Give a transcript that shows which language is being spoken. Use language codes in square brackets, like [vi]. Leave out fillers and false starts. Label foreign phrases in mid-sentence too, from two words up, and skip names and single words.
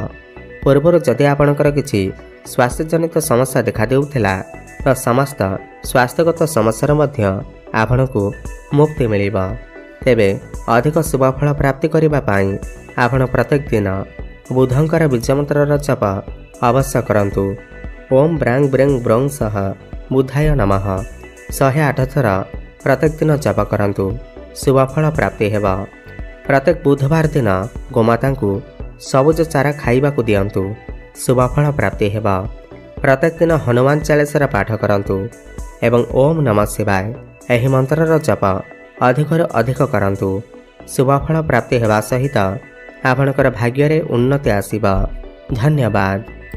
[or] ପୂର୍ବରୁ ଯଦି ଆପଣଙ୍କର କିଛି ସ୍ୱାସ୍ଥ୍ୟ ଜନିତ ସମସ୍ୟା ଦେଖା ଦେଉଥିଲା, ତ ସମସ୍ତ ସ୍ୱାସ୍ଥ୍ୟଗତ ସମସ୍ୟା ମଧ୍ୟ ଆପଣଙ୍କୁ ମୁକ୍ତି ମିଳିବ। ତେବେ ଅଧିକ ଶୁଭଫଳ ପ୍ରାପ୍ତି କରିବା ପାଇଁ ଆପଣ ପ୍ରତ୍ୟେକ ଦିନ ବୁଧଙ୍କର ବୀଜମନ୍ତ୍ର ଜପ ଅବଶ୍ୟ କରନ୍ତୁ। [sa] ओम ब्रांग ब्रेंग ब्रंग सह बुधाय नमः [or] 108 ଥର ପ୍ରତ୍ୟେକ ଦିନ ଜପ କରନ୍ତୁ। ଶୁଭଫଳ ପ୍ରାପ୍ତି ହେବ। ପ୍ରତ୍ୟେକ ବୁଧବାର ଦିନ ଗୋମାତା କୁ ସବୁଜ ଚାରା ଖାଇବା କୁ ଦିଅନ୍ତୁ। ଶୁଭଫଳ ପ୍ରାପ୍ତି ହେବ। ପ୍ରତ୍ୟେକ ଦିନ ହନୁମାନ ଚାଲିସା ପାଠ କରନ୍ତୁ ଏବଂ [sa] ओम नमः शिवाय [or] ଏହି ମନ୍ତ୍ରର ଜପ ଅଧିକରୁ ଅଧିକ କରନ୍ତୁ। ଶୁଭଫଳ ପ୍ରାପ୍ତି ହେବା ସହିତ ଆପଣଙ୍କର ଭାଗ୍ୟ ରେ ଉନ୍ନତି ଆସିବ। ଧନ୍ୟବାଦ।